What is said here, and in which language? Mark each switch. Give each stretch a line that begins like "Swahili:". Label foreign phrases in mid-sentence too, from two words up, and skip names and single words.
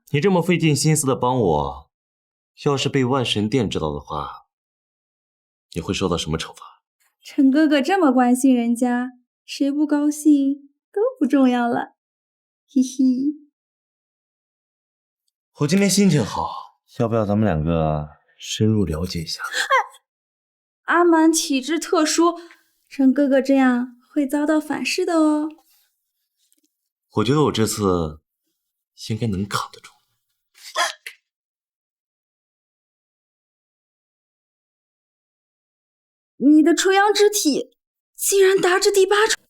Chinese: 你這麼費盡心思的幫我，要是被萬神殿知道的話，你會受到什麼懲罰？陳哥哥這麼關心人家，誰不高興都不重要了，嘿嘿。我今天心情好，要不要咱們兩個深入了解一下？阿滿體質特殊，陳哥哥這樣會遭到反噬的哦。我覺得我這次應該能扛得住。你的純陽之體竟然達至第8重，